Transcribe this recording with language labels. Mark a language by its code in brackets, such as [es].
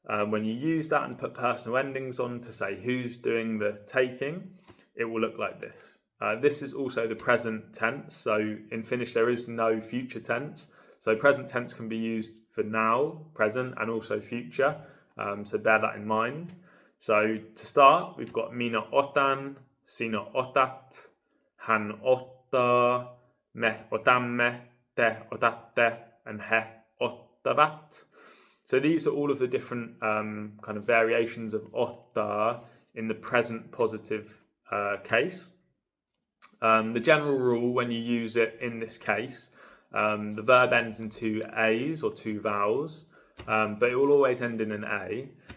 [en] When you use that and put personal endings on to say who's doing the taking, it will look like this. This is also the present tense. So in Finnish there is no future tense. So present tense can be used for now, present, and also future. So bear that in mind. So to start, we've got [fi] minä otan, sinä otat, hän ottaa, me otamme, te otatte, [en] and [fi] he ottavat. [en] So these are all of the different kind of variations of ottaa in the present positive case. The general rule when you use it in this case, the verb ends in 2 A's or 2 vowels, but it will always end in an A.